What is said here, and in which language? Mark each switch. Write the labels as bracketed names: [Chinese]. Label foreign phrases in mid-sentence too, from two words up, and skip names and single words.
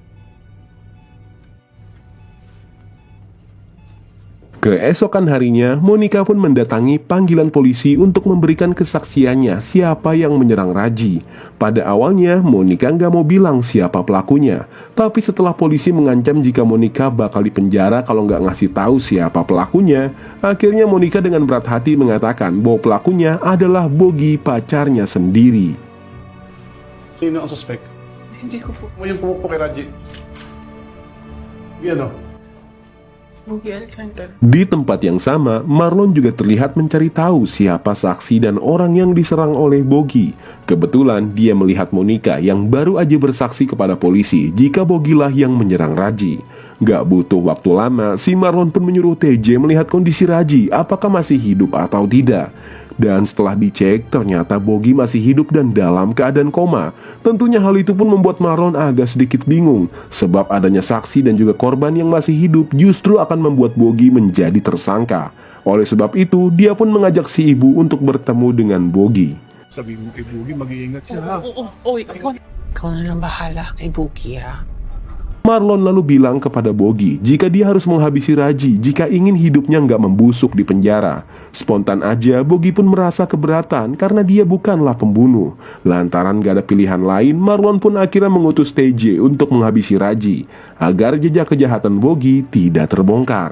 [Indonesian] Keesokan harinya, Monica pun mendatangi panggilan polisi untuk memberikan kesaksiannya siapa yang menyerang Raji. Pada awalnya, Monica nggak mau bilang siapa pelakunya. Tapi setelah polisi mengancam jika Monica bakal dipenjara kalau nggak ngasih tahu siapa pelakunya, akhirnya Monica dengan berat hati mengatakan bahwa pelakunya adalah Bogi, pacarnya sendiri. [Filipino] Sino ang suspect? Hindi ko po. Mo yung pumukpok kay Raji. Yan o. Pugi Alcantara. [Indonesian] Di tempat yang sama, Marlon juga terlihat mencari tahu siapa saksi dan orang yang diserang oleh Bogi. Kebetulan dia melihat Monica yang baru aja bersaksi kepada polisi jika Bogilah yang menyerang Raji. Gak butuh waktu lama, si Marlon pun menyuruh TJ melihat kondisi Raji, apakah masih hidup atau tidak. Dan setelah dicek, ternyata Bogi masih hidup dan dalam keadaan koma. Tentunya hal itu pun membuat Marlon agak sedikit bingung, sebab adanya saksi dan juga korban yang masih hidup justru akan membuat Bogi menjadi tersangka. Oleh sebab itu, dia pun mengajak si ibu untuk bertemu dengan Bogi. [Filipino] Sabi mo kay Bugi, mag-iingat siya ha. Oo, ikaw na lang bahala kay Buki, ha? [Indonesian] Marlon lalu bilang kepada Bogi jika dia harus menghabisi Raji jika ingin hidupnya nggak membusuk di penjara. Spontan aja Bogi pun merasa keberatan karena dia bukanlah pembunuh. Lantaran gak ada pilihan lain, Marlon pun akhirnya mengutus TJ untuk menghabisi Raji agar jejak kejahatan Bogi tidak terbongkar.